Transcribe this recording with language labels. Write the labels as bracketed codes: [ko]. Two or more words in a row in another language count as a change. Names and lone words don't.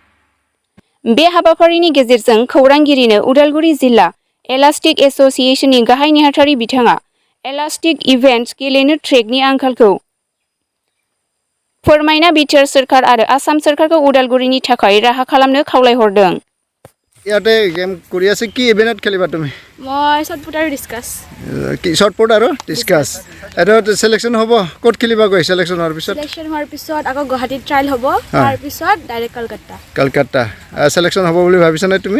[brx] बे हाबाफारिनि गेजेरजों खौरांगिरिनो उदालगुरि जिल्ला इलास्टिक एसोसिएशननि गाहाय नेहाथारि बिथाङा [en] athletic event [brx] गेलेनो ट्रेकनि आंखालखौ फोरमायना बिटिआर सोरखार आरो आसाम सोरखारखौ उदालगुरिनि थाखाय राहा खालामनो खावलायहरदों। [as] ইয়াতে গেম কৰি আছে কি ইভেন্টত খেলিবা তুমি? মই শটপুট আৰু ডিসকাস। কি শটপুট আৰু ডিসকাস? এটা সিলেকশন হ'ব ক'ত খেলিবা গৈ সিলেকশন হোৱাৰ পিছত? সিলেকশন হোৱাৰ পিছত আকৌ গুৱাহাটীত ট্ৰায়াল হ'ব তাৰ পিছত ডাইৰেক্ট কলকাতা। কলকাতা সিলেকশন হ'ব বুলি ভাবিছা নে তুমি?